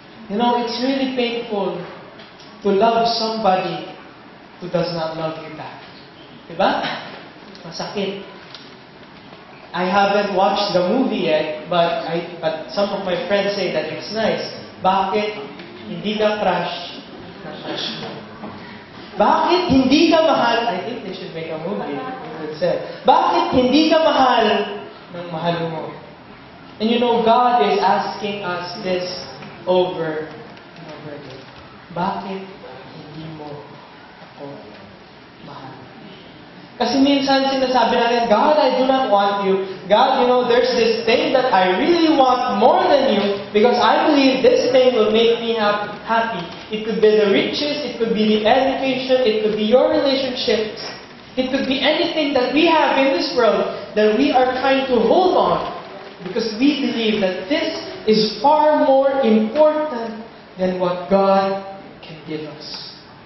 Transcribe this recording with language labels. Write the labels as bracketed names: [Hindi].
[English] It's really painful to love somebody who does not love you back. [Filipino] Diba? Masakit. [English] I haven't watched the movie yet, but some of my friends say that it's nice. [Filipino] Bakit hindi ka crush na crush mo? Bakit hindi ka mahal? [English] I think they should make a movie. [Filipino] Bakit hindi ka mahal ng mahal mo? [English] And God is asking us this over and over again. [Filipino] Bakit hindi mo ako mahal? Kasi minsan sinasabi natin, [English] God, I do not want you. God, there's this thing that I really want more than you because I believe this thing will make me happy. It could be the riches, it could be the education, it could be your relationships. It could be anything that we have in this world that we are trying to hold on because we believe that this is far more important than what God can give us.